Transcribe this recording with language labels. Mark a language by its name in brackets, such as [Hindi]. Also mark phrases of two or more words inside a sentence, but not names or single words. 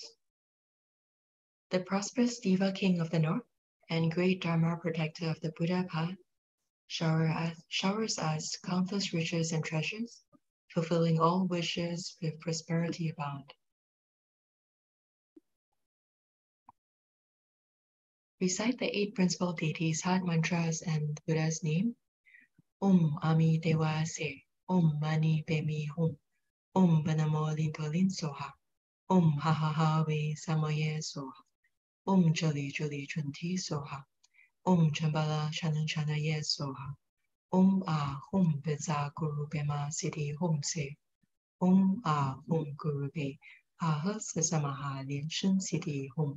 [English] The prosperous Diva King of the North and great Dharma protector of the Buddha path showers us countless riches and treasures, fulfilling all wishes with prosperity abound. Recite the 8 principal deities' heart mantras and Buddha's name. [Sanskrit] Om Ami Dewa Se, Om Mani Pemi Hum, Om Banamo Lintolin Soha, Om Ha Ha Ha We Samoye Soha, Om Jali Juli Chunti Soha, Om Jambhala Chana Ye Soha, Om A Hum Beza Guru Bema Siddhi Hum Se, Om A Hum Guru Be Ah Samaha Lian-sheng Siddhi Hum.